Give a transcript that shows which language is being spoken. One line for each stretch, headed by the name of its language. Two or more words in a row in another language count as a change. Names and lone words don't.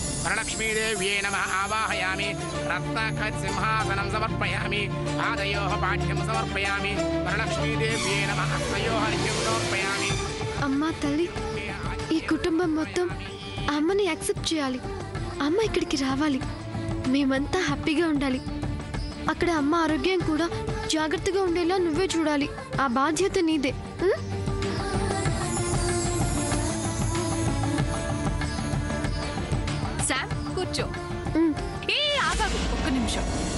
Sanskrit: वरलक्ष्मीदेव्यै नमः आवाहयामि रत्नसिंहासनं समर्पयामि पादयोः पाठ्यं समर्पयामि वरलक्ष्मीदेव्यै नमः हस्तयोः अर्घ्यं समर्पयामि
Telugu: అమ్మా తల్లి ఈ కుటుంబం మొత్తం అమ్మని యాక్సెప్ట్ చేయాలి అమ్మ ఇక్కడికి రావాలి మేమంతా హ్యాపీగా ఉండాలి అక్కడ అమ్మ ఆరోగ్యం కూడా జాగ్రత్తగా ఉండేలా నువ్వే చూడాలి ఆ బాధ్యత నీదే శామ్ కూర్చో ఏ ఆగాగు ఒక్క నిమిషం